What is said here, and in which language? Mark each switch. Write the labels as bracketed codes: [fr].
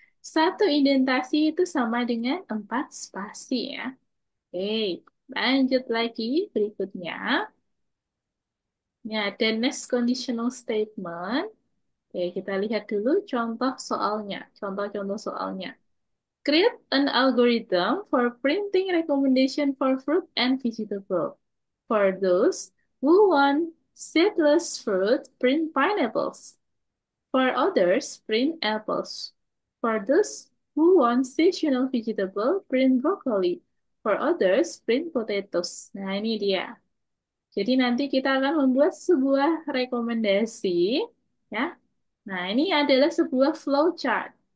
[id] Satu indentasi itu sama dengan 4 spasi ya. Oke, lanjut lagi berikutnya. Ini ada next conditional statement. Oke, kita lihat dulu contoh soalnya. Contoh-contoh soalnya. [en] Create an algorithm for printing recommendation for fruit and vegetable. For those who want seedless fruit, print pineapples. For others, print apples. For those who want seasonal vegetable, print broccoli. For others, print potatoes. [id] Nah, ini dia. Jadi nanti kita akan membuat sebuah rekomendasi, ya. Nah, ini adalah sebuah flowchart.